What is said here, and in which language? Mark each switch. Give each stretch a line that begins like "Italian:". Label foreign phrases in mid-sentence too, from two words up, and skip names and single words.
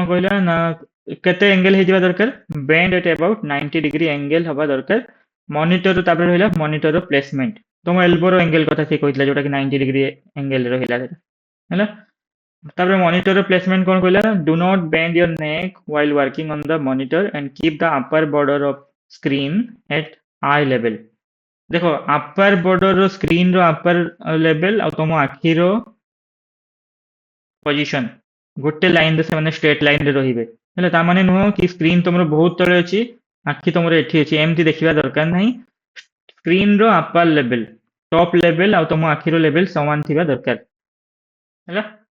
Odia: କହିଲା ନା କେତେ ଏଙ୍ଗେଲ ହେଇଯିବା ଦରକାର
English: bend at about 90 degree angle
Odia: ହବା ଦରକାର ମନିଟର ତାପରେ ରହିଲା
English: monitor placement
Odia: ତମ ଏଲ୍ବୋର ଏଙ୍ଗେଲ କଥା ସେ କହିଥିଲା ଯୋଉଟା କି
English: 90 degree angle
Odia: ରହିଲା ସେଟା ହେଲା ତାପରେ
English: monitor placement
Odia: କଣ କହିଲା
English: do not bend your neck while working on the monitor and keep the upper border of screen at eye level
Odia: ଦେଖ
English: upper border
Odia: ର ସ୍କ୍ରିନ ର
English: upper level
Odia: ଆଉ ତମ ଆଖିର ପୋଜିସନ ଗୋଟେ ଲାଇନରେ ସେମାନେ
English: straight line
Odia: ରହିବେ ହେଲେ ତା ମାନେ ନୁହଁ କି ସ୍କ୍ରିନ ତମର ବହୁତ ତଳେ ଅଛି ଆଖି ତମର ଏଠି ଅଛି ଏମିତି ଦେଖିବା ଦରକାର ନାହିଁ ସ୍କ୍ରିନ ର
English: upper level top level
Odia: ଆଉ ତମ ଆଖିର ଲେଭେଲ ସମାନ ଥିବା ଦରକାର ହେଲା